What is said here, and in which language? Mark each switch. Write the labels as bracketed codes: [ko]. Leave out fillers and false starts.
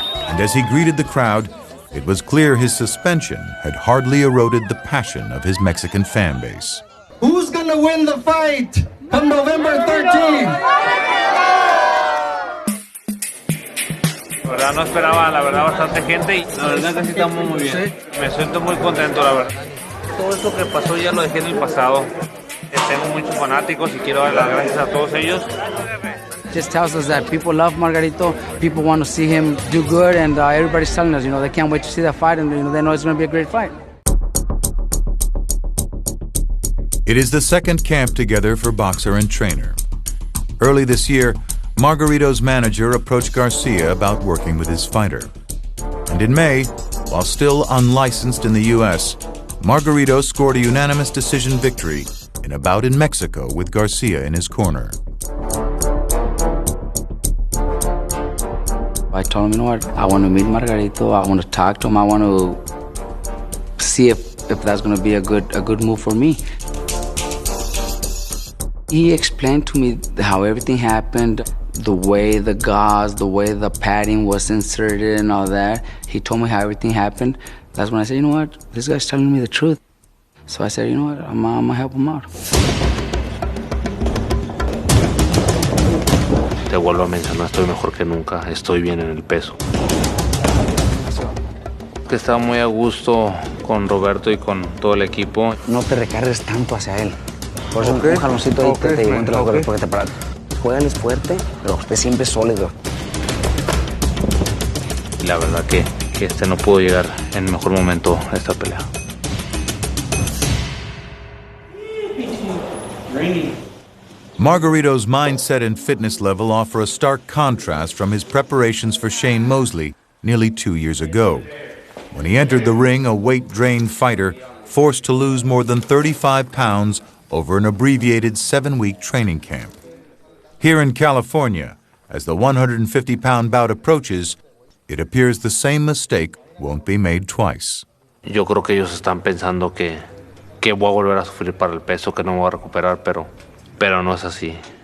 [en] And as he greeted the crowd, it was clear his suspension had hardly eroded the passion of his Mexican fan base. Who's gonna win the fight on November 13th? [es] La verdad no esperaba, la verdad, bastante gente y la verdad que sí estamos muy bien. Me siento muy contento, la verdad. Todo esto que pasó ya lo dejé en el pasado. Tengo muchos fanáticos y quiero dar las gracias a todos ellos. [en] Just tells us that people love Margarito, people want to see him do good, and everybody's telling us, they can't wait to see that fight, and they know it's going to be a great fight. It is the second camp together for boxer and trainer. Early this year, Margarito's manager approached Garcia about working with his fighter. And in May, while still unlicensed in the U.S., Margarito scored a unanimous decision victory in a bout in Mexico with Garcia in his corner. I told him, I want to meet Margarito, I want to talk to him, I want to see if that's going to be a good move for me. He explained to me how everything happened, the way the gauze, the way the padding was inserted and all that. He told me how everything happened. That's when I said, this guy's telling me the truth. So I said, I'm gonna help him out. [es] Te vuelvo a mencionar, estoy mejor que nunca, estoy bien en el peso. Que estaba muy a gusto con Roberto y con todo el equipo. No te recargues tanto hacia él. Por eso un jaloncito ahí te digo entre las cosas porque te paras. Juégales fuerte, pero usted siempre sólido. Y la verdad que no pudo llegar en el mejor momento a esta pelea. [en] Margarito's mindset and fitness level offer a stark contrast from his preparations for Shane Mosley nearly 2 years ago, when he entered the ring a weight-drained fighter forced to lose more than 35 pounds over an abbreviated 7-week training camp. Here in California, as the 150-pound bout approaches, it appears the same mistake won't be made twice. [es] Yo creo que ellos están pensando que voy a volver a sufrir para el peso, que no me voy a recuperar, pero no es así.